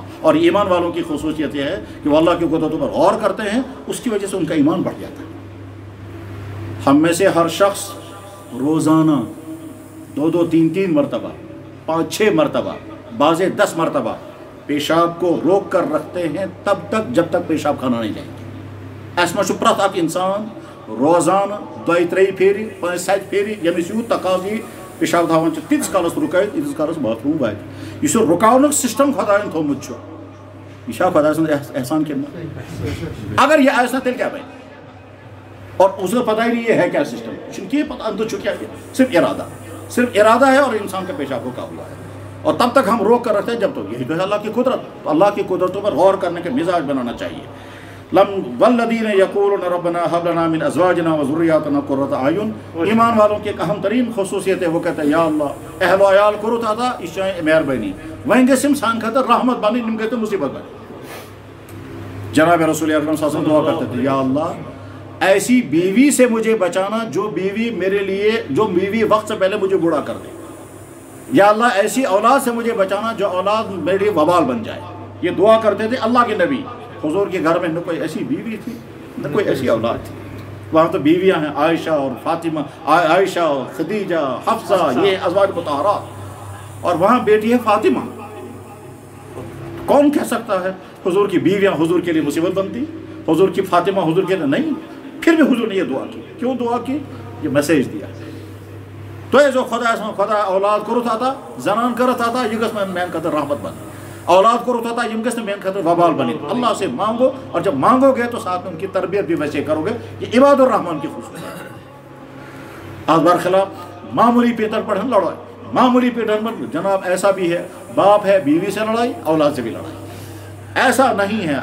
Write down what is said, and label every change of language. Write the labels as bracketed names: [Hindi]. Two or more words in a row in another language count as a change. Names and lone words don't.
[Urdu] اور ایمان والوں کی خصوصیت یہ ہے کہ وہ اللہ کی قدرتوں پر غور کرتے ہیں, اس کی وجہ سے ان کا ایمان بڑھ جاتا ہے. ہم میں سے ہر شخص روزانہ 2-3 مرتبہ 5-6 مرتبہ بعض 10 مرتبہ پیشاب کو روک کر رکھتے ہیں تب تک جب تک پیشاب کھانا نہیں جائیں گے. [Kashmiri] ایسا چھُ پرٛٮ۪تھ اکھ انسان روزانہ 2-3 پھیرِ 5-7 پھیرِ ییٚمِس یوٗت تقاضہٕ پیشاب تھاوان چھِ تیٖتِس کالس رُکٲیِتھ ییٖتِس کالس باتھ روٗم واتہِ. یُس یہِ رُکاونُک سسٹم خۄدایَن تھوٚومُت چھُ یہ چھا خدا سُنٛد احسان کِنہٕ اگر یہ آسہِ نہٕ تیٚلہِ کیٛاہ بنہِ. [Urdu] اور اس کو پتہ ہی نہیں یہ ہے کیا سسٹم, [Kashmiri] چھُنہٕ کینٛہہ پتہ اندر چھُ کیا [Urdu] صرف ارادہ ہے اور انسان کا پیشاب رکا ہوا ہے. اور تب تک ہم روک کر رکھتے ہیں جب تک. یہی تو ہے اللہ کی قدرت. تو اللہ کی قدرتوں پر غور کرنے کے مزاج بنانا چاہیے. [Arabic] والذین یقولون ربنا هب لنا من ازواجنا وذریاتنا قرۃ اعین. [Urdu] ایمان والوں کی ایک اہم ترین خصوصیت ہے, وہ کہتے ہیں یا اللہ [Kashmiri] اہل و عیال کوٚرُتھ عطا, یہ چھِ مہربانی, وۄنۍ گٔژھۍ یِم سانہِ خٲطرٕ رحمت بنٕنۍ, یِم گٔے تو مصیبت بنٕنۍ. [Urdu] جناب رسول اکرم صلی اللہ علیہ وسلم دعا کرتے تھے, یا اللہ ایسی بیوی سے مجھے بچانا جو بیوی میرے لیے, جو بیوی وقت سے پہلے مجھے بوڑھا کر دے. یا اللہ ایسی اولاد سے مجھے بچانا جو اولاد میرے لیے وبال بن جائے. یہ دعا کرتے تھے اللہ کے نبی. حضور کے گھر میں نہ کوئی ایسی بیوی تھی نہ کوئی ایسی اولاد تھی. وہاں تو بیویاں ہیں عائشہ اور فاطمہ, عائشہ اور خدیجہ, حفصہ, یہ ازواج مطہرات, اور وہاں بیٹی ہے فاطمہ. کون کہہ سکتا ہے حضور کی بیویاں حضور کے لیے مصیبت بنتی, حضور کی فاطمہ حضور کے لیے نہیں. پھر بھی حضور نے یہ دعا کی. کیوں دعا کی؟ یہ میسیج دیا. تو یہ جو [Kashmiri] خدا اولاد کوٚرُتھ عطا, زنان کٔرٕتھ عطا, یہ گژھِ میانہِ خٲطرٕ رحمت بنٕنۍ. اولاد کوٚرُتھ عطا, یِم گژھِ نہٕ میانہِ خٲطرٕ وبال بنٕنۍ. [Urdu] اللہ سے مانگو, اور جب مانگو گے تو ساتھ میں ان کی تربیت بھی ویسے کرو گے. یہ عباد الرحمان کی خصوصیت ہے. آج برخلاف معمولی پیٹر پر ہم لڑائی, معمولی پیٹر پر جناب ایسا بھی ہے, باپ ہے بیوی سے لڑائی, اولاد سے بھی لڑائی. ایسا نہیں ہے.